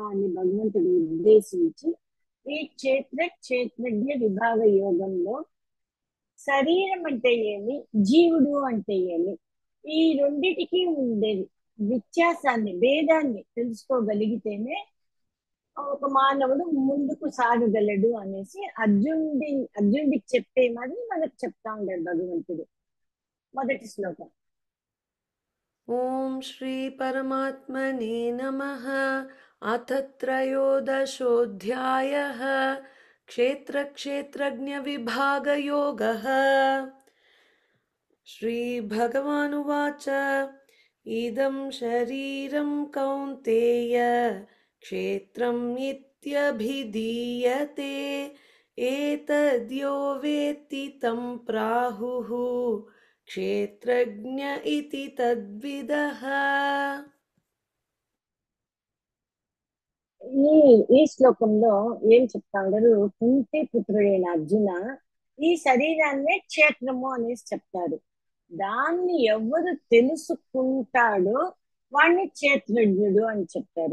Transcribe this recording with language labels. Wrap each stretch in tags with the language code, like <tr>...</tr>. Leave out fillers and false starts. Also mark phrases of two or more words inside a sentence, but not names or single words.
<te>అని భగవంతుడు ఉద్దేశించి ఈ క్షేత్రజ్ఞ విభాగ యోగంలో శరీరం అంటే ఏమి, జీవుడు అంటే ఏమి, ఈ రెండిటికి ఉండే వ్యత్యాసాన్ని, భేదాన్ని తెలుసుకోగలిగితేనే ఒక మానవుడు ముందుకు సాగగలడు అనేసి అర్జునుడికి చెప్పే మరి మనకు చెప్తా ఉంటాడు భగవంతుడు. మొదటి శ్లోకం.</te> <sa>ఓం శ్రీ పరమాత్మనే నమః. అథ త్రయోదశోऽధ్యాయः. क्षेत्रक्षेत्रज्ञविभागयोगः. श्रीभगवानुवाच इदं शरीरं कौन्तेय क्षेत्रम् इत्यभिधीयते। एतद्यो वेत्ति तं प्राहुः क्षेत्रज्ञ इति तद्विदः.</sa> <te>ఈ ఈ శ్లోకంలో ఏం చెప్తా ఉంటారు, కుంతి పుత్రుడైన అర్జున ఈ శరీరాన్నే క్షేత్రము అనేసి చెప్తారు. దాన్ని ఎవరు తెలుసుకుంటాడో వాణ్ణి క్షేత్రజ్ఞుడు అని చెప్తారు.</te>